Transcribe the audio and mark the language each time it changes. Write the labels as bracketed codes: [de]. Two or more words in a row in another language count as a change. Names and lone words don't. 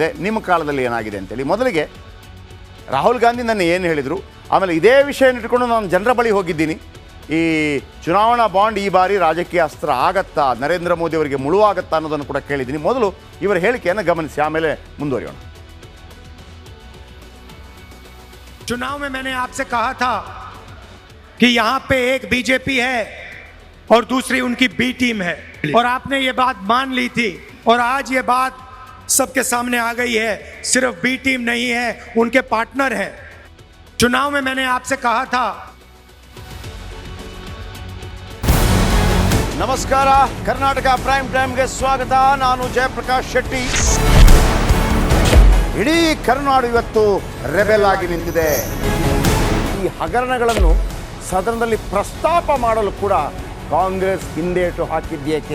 [kn] ನಿಮ್ಮ ಕಾಲದಲ್ಲಿ ಏನಾಗಿದೆ ಅಂತೇಳಿ ಮೊದಲಿಗೆ ರಾಹುಲ್ ಗಾಂಧಿ ನನ್ನ ಏನು ಹೇಳಿದರು, ಆಮೇಲೆ ಇದೇ ವಿಷಯ ಇಟ್ಕೊಂಡು ನಾನು ಜನರ ಬಳಿ ಹೋಗಿದ್ದೀನಿ. ಈ ಚುನಾವಣಾ ಬಾಂಡ್ ಈ ಬಾರಿ ರಾಜಕೀಯ ಅಸ್ತ್ರ ಆಗತ್ತಾ, ನರೇಂದ್ರ ಮೋದಿ ಅವರಿಗೆ ಮುಳುವಾಗತ್ತಾ ಅನ್ನೋದನ್ನು ಕೂಡ ಕೇಳಿದ್ದೀನಿ. ಮೊದಲು ಇವರ ಹೇಳಿಕೆಯನ್ನು ಗಮನಿಸಿ, ಆಮೇಲೆ ಮುಂದುವರಿಯೋಣ. [hi] चुनाव में मैंने आपसे कहा था कि यहां पे एक बीजेपी है और दूसरी उनकी बी टीम है, और आपने ये बात मान ली थी, और आज ये बात सबके सामने आ गई है. सिर्फ बी टीम नहीं है, उनके पार्टनर है. चुनाव में मैंने आपसे कहा था. [kn] ನಮಸ್ಕಾರ, ಕರ್ನಾಟಕ ಪ್ರೈಮ್ ಟೈಮ್ಗೆ ಸ್ವಾಗತ. ನಾನು ಜಯಪ್ರಕಾಶ್ ಶೆಟ್ಟಿ. ಇಡೀ ಕರ್ನಾಡು ಇವತ್ತು ರೆಬೆಲ್ ಆಗಿ ನಿಂತಿದೆ. ಈ ಹಗರಣಗಳನ್ನು ಸದನದಲ್ಲಿ ಪ್ರಸ್ತಾಪ ಮಾಡಲು ಕೂಡ ಕಾಂಗ್ರೆಸ್ ಹಿಂದೇಟು ಹಾಕಿದ್ದೇಕೆ?